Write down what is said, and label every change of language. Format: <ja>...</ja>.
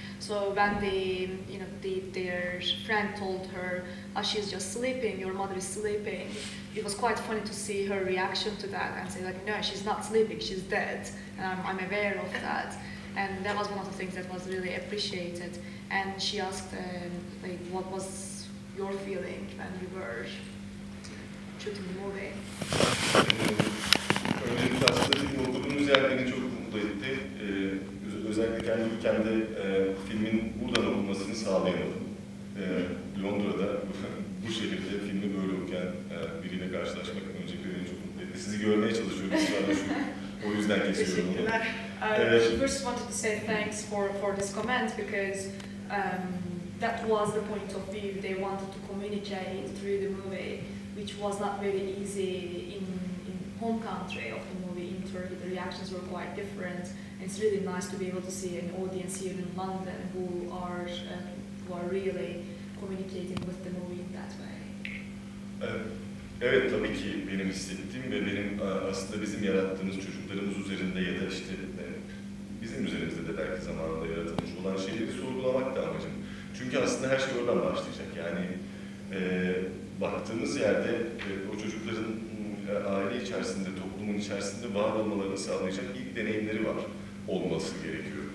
<en>So when their friend told her, oh, she's just sleeping, your mother is sleeping, it was quite funny to see her reaction to that and say like, no, she's not sleeping, she's dead. And I'm aware of that. And that was one of the things that was really appreciated. And she asked, like, what was your feeling when you were shooting the movie?</en> <tr>Öncelikle aslında film okuduğumuz yer beni çok mutlu etti. Özellikle kendi ülkemde filmin buradan okunmasını sağlayamadım. Londra'da bu şehirde filmi böyle okuyan biriyle karşılaşmak öncelikle beni çok mutlu etti. Sizi görmeye çalışıyoruz şu anda o yüzden kesiyorum onu.</tr> <en>I first wanted to say thanks for this comment because that was the point of view they wanted to communicate through the movie, which was not very easy in home country of the movie in Turkey. The reactions were quite different. And it's really nice to be able to see an audience here in London who are really communicating with the movie in that way.</en> <tr>Evet, tabii ki benim hissettiğim ve benim aslında bizim yarattığımız çocuklarımız üzerinde ya da işte bizim üzerimizde de belki zamanında yaratılmış olan şeyleri sorgulamak da amacım. Çünkü aslında her şey oradan başlayacak. Yani baktığımız yerde o çocukların aile içerisinde, toplumun içerisinde var olmalarını sağlayacak ilk deneyimleri var olması gerekiyor.</tr>